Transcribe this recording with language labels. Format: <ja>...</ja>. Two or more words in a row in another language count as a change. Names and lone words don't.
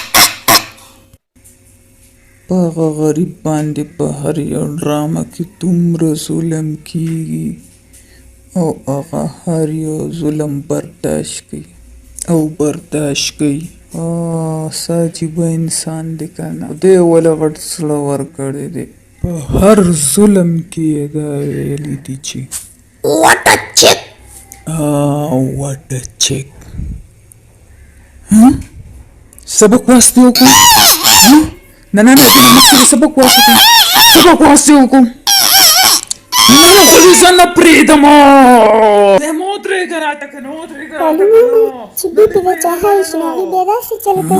<ps>په هغه غریب باندې په هر یو ډرامه کې دومره ظلم کیږي او هغه هر یو ظلم برداشت کوي او برداشت کوي. څه عجیبه انسان دی که نه؟ خدای ولې غټ زړه ورکړی دی. په هر ظلم کې یې دا ویلي دي چې</ps> <en>What a chick! what a chick.</en> <ps>سبق واسطې وکړو. نه مخکې سبق واسطې وکړو. نه خو دې زه نه پرېږدم. مه ودرېږه راته که نه ودرېږه بالو ماما چې بیبي د چا حال شي نو هغې بیا داسې چل کوي.</ps>